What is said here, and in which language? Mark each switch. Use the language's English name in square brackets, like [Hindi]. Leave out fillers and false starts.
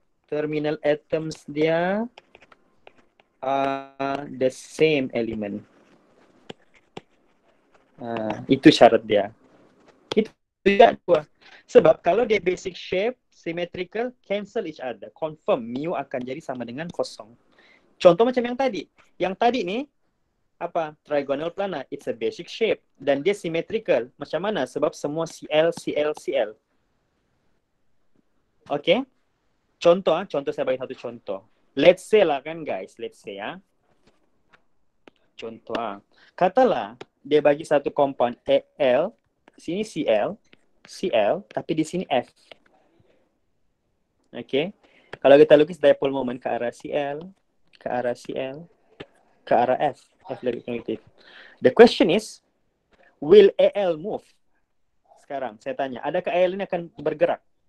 [English] Terminal atoms [Malay] dia [English] are the same element. [Malay] Itu syarat dia. Itu juga dua. Sebab kalau dia basic shape, symmetrical, [English] cancel each other. [Malay] Confirm mu akan jadi sama dengan kosong. Contoh macam yang tadi. Yang tadi ni, apa? Trigonal planar. [English] It's a basic shape. [Malay] Dan dia symmetrical. Macam mana? Sebab semua Cl. Okay? Contoh saya bagi satu contoh. [English] Let's say [Malay] lah kan guys. [English] Let's say [Malay] Contoh katalah dia bagi satu compound Al. Sini Cl, tapi di sini F. Okay? Kalau kita lukis dipole moment ke arah Cl, ke arah F. F lebih positif. [English] The question is, will Al move? [Malay] Sekarang saya tanya, adakah Al ini akan bergerak?